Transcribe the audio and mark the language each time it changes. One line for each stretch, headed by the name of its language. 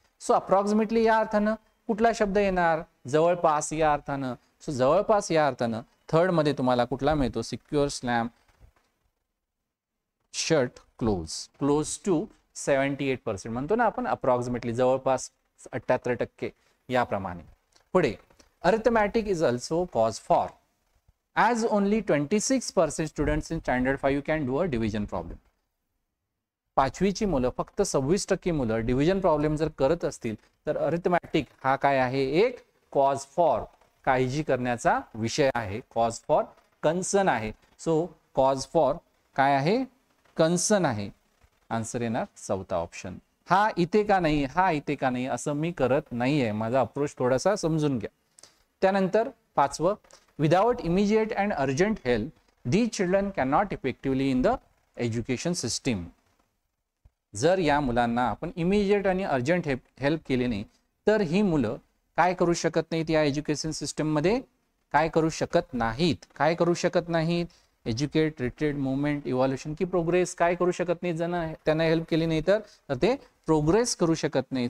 Marathi: So approximately या अर्थानं कुठला शब्द येणार? जवळपास या अर्थानं. सो जवळपास या अर्थानं थर्ड मध्ये तुम्हाला कुठला मिळतो? Secure slam shut close. Close to 78% म्हणतो ना आपण, अप्रॉक्सिमेटली जवळपास 78% याप्रमाणे.
English: पुढे arithmetic is also cause for as only 26% students in standard 5 can do a division problem.
Marathi: 5वीची मुलं फक्त 26% मुलं डिव्हिजन प्रॉब्लेम जर करत असतील तर अरिथमॅटिक हा काय आहे? एक कॉज फॉर, काळजी करण्याचा विषय आहे. कॉज फॉर कन्सर्न आहे. सो कॉज फॉर काय आहे? कन्सर्न आहे. आन्सर येणार चौथा ऑप्शन. हा इथे का नाही, हा इथे का नाही असं मी करत नाहीये. माझा अप्रोच थोडासा समजून घ्या. त्यानंतर 5वं,
English: without immediate and urgent help, these children cannot effectively in the education system.
Marathi: जर या मुलांना आपण इमिजिएट आणि अर्जंट हेल्प केली नाही तर ही मुलं काय करू शकत नाहीत? या एज्युकेशन सिस्टम मध्ये काय करू शकत नाहीत? काय करू शकत नाहीत? एज्युकेट, रिटेड, मुवमेंट, इव्हॉल्युशन की प्रोग्रेस काय करू शकत नाहीत? जण त्यांना हेल्प केली नाही तर ते प्रोग्रेस करू शकत नाहीत.